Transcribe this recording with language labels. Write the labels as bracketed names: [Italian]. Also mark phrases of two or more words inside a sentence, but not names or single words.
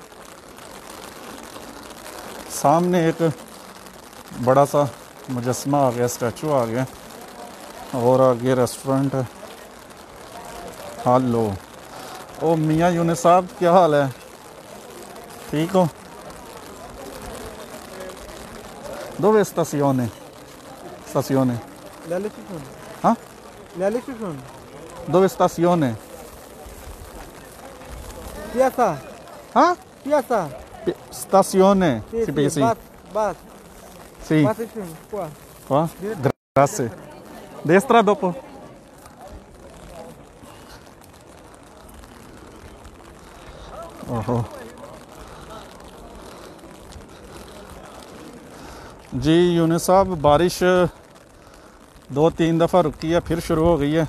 [Urdu] سامنے ایک بڑا سا مجسمہ آ گیا، سٹیچو آ گیا، اور آگے ریسٹورنٹ ہے. ہیلو او میاں یونس صاحب، کیا حال ہے? ٹھیک ہو? [Italian] Dove stazione? Stazione? हाँ? Dove stazione? Piazza. हाँ? Piazza. Stazione. Sì, Sì, sì, sì. bus. Sì. Bus qua. Qua? Grazie. Destra dopo. [Urdu] اوہو جی یونس صاحب، بارش 2-3 دفعہ رکی ہے، پھر شروع ہو گئی ہے.